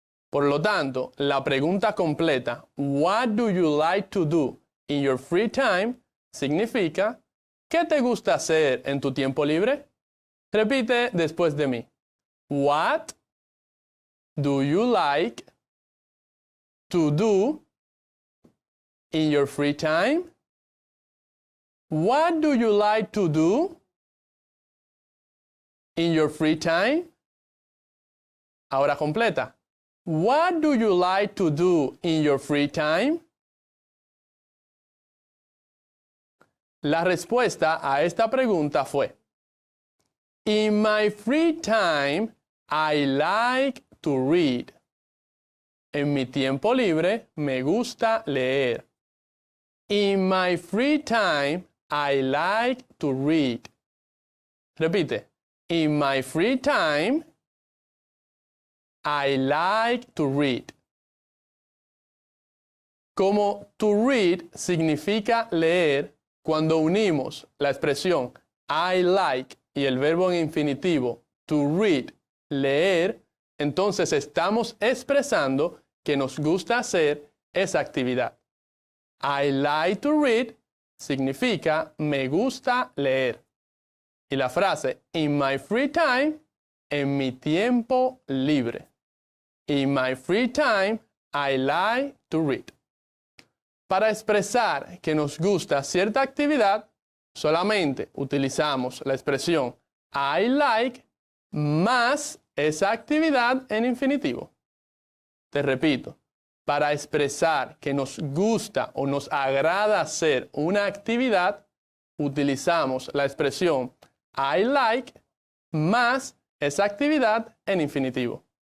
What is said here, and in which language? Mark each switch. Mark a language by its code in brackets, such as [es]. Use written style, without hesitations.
[es] Por lo tanto, la pregunta completa, [en] what do you like to do in your free time, [es] significa, ¿qué te gusta hacer en tu tiempo libre? Repite después de mí. [en] What do you like to do in your free time? What do you like to do in your free time? [es] Ahora completa. [en] What do you like to do in your free time? [es] La respuesta a esta pregunta fue: [en] In my free time, I like to read. [es] En mi tiempo libre, me gusta leer. [en] In my free time, I like to read. [es] Repite. [en] In my free time, I like to read. [es] Como to read significa leer, cuando unimos la expresión I like y el verbo en infinitivo to read, leer, entonces estamos expresando que nos gusta hacer esa actividad. [en] I like to read [es] significa me gusta leer. Y la frase in my free time, en mi tiempo libre. [en] In my free time, I like to read. [es] Para expresar que nos gusta cierta actividad, solamente utilizamos la expresión I like más esa actividad en infinitivo. Te repito, para expresar que nos gusta o nos agrada hacer una actividad, utilizamos la expresión I like más esa actividad en infinitivo.